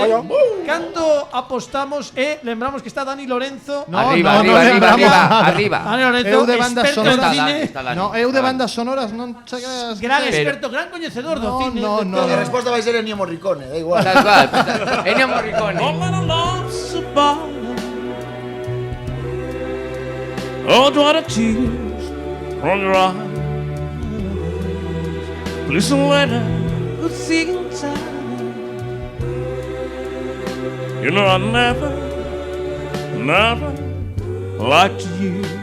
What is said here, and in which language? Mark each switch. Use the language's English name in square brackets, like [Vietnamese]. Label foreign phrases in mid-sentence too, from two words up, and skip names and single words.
[Galician] Cando apostamos lembramos que está Dani Lorenzo. Arriba. Dani Lorenzo, Eu de bandas experto en sonoras. cine. No, eu de bandas sonoras non che creas. Gran experto, gran coñecedor do cine. No. A resposta vai ser Ennio Morricone, da igual. Tal cual. Ennio Morricone. [English] Oh, dry the tears from your eyes. Listen when I'm singing time. You know I never liked you.